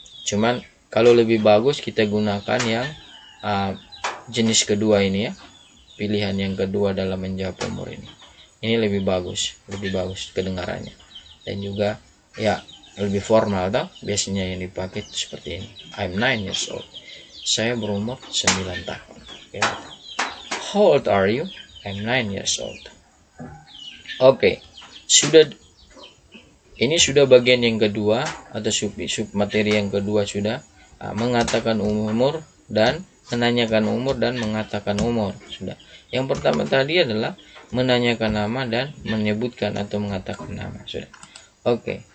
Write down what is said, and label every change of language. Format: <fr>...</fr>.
<id>Cuman kalau lebih bagus kita gunakan yang jenis kedua ini ya. Pilihan yang kedua dalam menjawab umur ini. Ini lebih bagus kedengarannya. Dan juga ya lebih formal toh, biasanya yang dipakai seperti ini.</id> <en>I'm 9 years old.</en> <id>Saya berumur 9 tahun.</id> <en>Okay. How old are you? I'm 9 years old. Oke. Sudah</en> <id>Ini sudah bagian yang kedua atau sub materi yang kedua sudah, mengatakan umur dan menanyakan umur dan mengatakan umur sudah. Yang pertama tadi adalah menanyakan nama dan menyebutkan atau mengatakan nama sudah. Oke.</id>